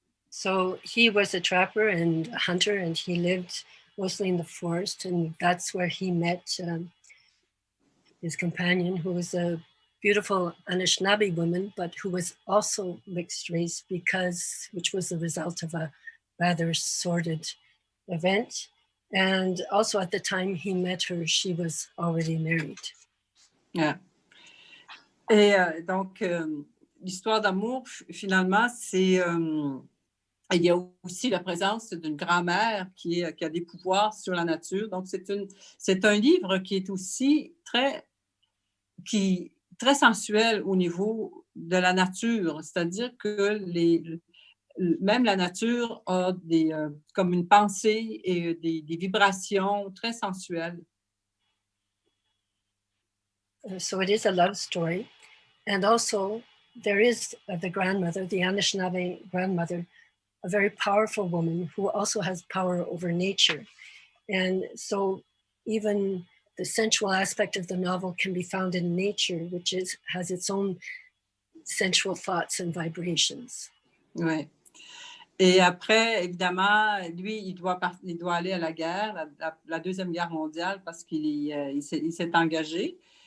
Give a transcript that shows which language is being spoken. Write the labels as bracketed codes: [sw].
[en] So he was a trapper and a hunter, and he lived mostly in the forest, and that's where he met his companion, who was a beautiful Anishinaabe woman, but who was also mixed race which was the result of a rather sordid event. And also at the time he met her, she was already married. Yeah. [fr] Et donc, l'histoire d'amour, finalement, c'est... il y a aussi la présence d'une grand-mère qui a des pouvoirs sur la nature. Donc, c'est un livre qui est aussi très sensuel au niveau de la nature. C'est-à-dire que même la nature a comme une pensée et des vibrations très sensuelles. [en] So it is a love story. And also, there is the grandmother, the Anishinaabe grandmother, a very powerful woman who also has power over nature. And so even the sensual aspect of the novel can be found in nature, which has its own sensual thoughts and vibrations. [fr] Oui. Et après, évidemment, lui, il doit aller à la guerre, la Deuxième Guerre mondiale, parce qu'il s'est engagé.